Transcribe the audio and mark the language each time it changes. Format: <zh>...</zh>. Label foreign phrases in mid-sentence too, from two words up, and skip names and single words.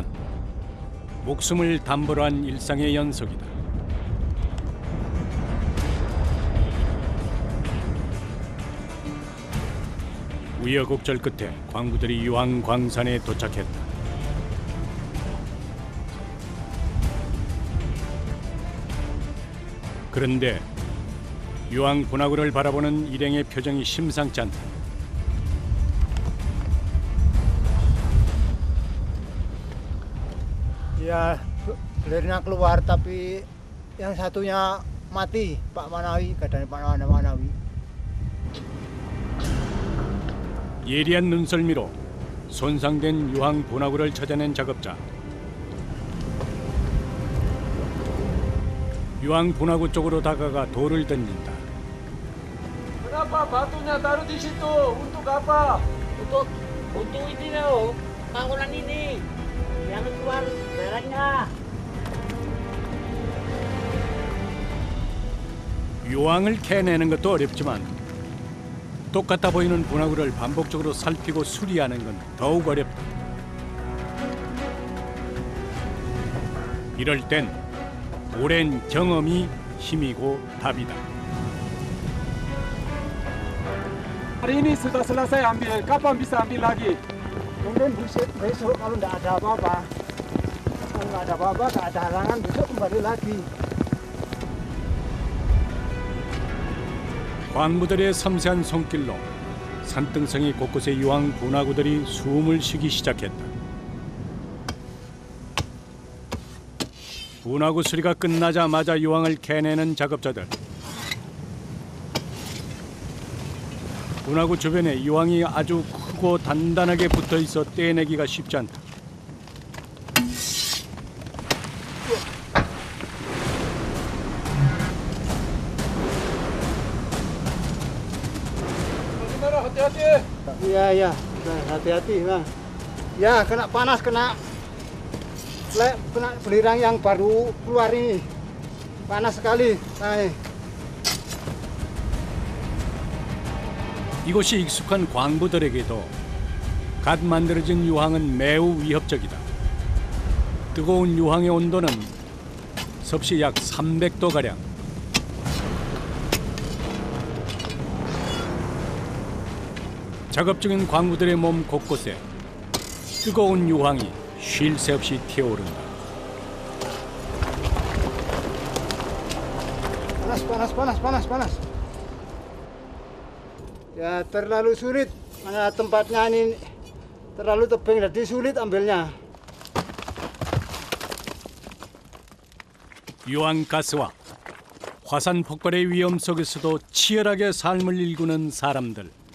<ko>목숨을 담보로 한 일상의 연속이다. 우여곡절 끝에 광부들이 유황 광산에 도착했다. 그런데 유황 분화구를 바라보는 일행의 표정이 심상치 않다.</ko> <id>Ya, belirnya keluar tapi yang satunya mati, Pak Manawi, katanya Pak Manawi.</id> <ko>예리한 눈썰미로 손상된 유황 분화구를 찾아낸 작업자. 유황 분화구 쪽으로 다가가 돌을 던진다.</ko> <id>Kenapa batunya taruh di situ? Untuk apa? Untuk ini loh, bangunan ini yang keluar darahnya.</id> <ko>유황을 캐내는 것도 어렵지만 똑같아 보이는 분화구를 반복적으로 살피고 수리하는 건 더욱 어렵다. 이럴 땐 오랜 경험이 힘이고 답이다.</ko> <id>Hari ini sudah selesai ambil. Kapan bisa ambil lagi? Mungkin besok kalau enggak ada apa-apa. Kalau enggak ada apa-apa, enggak ada halangan, besok kembali lagi.</id> <ko>광부들의 섬세한 손길로 산등성이 곳곳의 유황 분화구들이 숨을 쉬기 시작했다. 분화구 수리가 끝나자마자 유황을 캐내는 작업자들. 분화구 주변에 유황이 아주 크고 단단하게 붙어 있어 떼내기가 쉽지 않다.</ko> <id>Gimana? Hati-hati. Iya, hati-hati, Bang. Ya, kena panas, kena belirang yang baru keluar ini. Panas sekali. Nah,</id> <ko>이곳이 익숙한 광부들에게도 갓 만들어진 유황은 매우 위협적이다. 뜨거운 유황의 온도는 섭씨 약 300도 가량. 작업 중인 광부들의 몸 곳곳에 뜨거운 유황이 쉴 새 없이 튀어오른다.</ko> <id>Panas. Ya terlalu sulit, karena tempatnya ini terlalu tebing, jadi sulit ambilnya.</id> <ko>유황가스와 화산 폭발의 위험 속에서도 치열하게 삶을 일구는 사람들.</ko>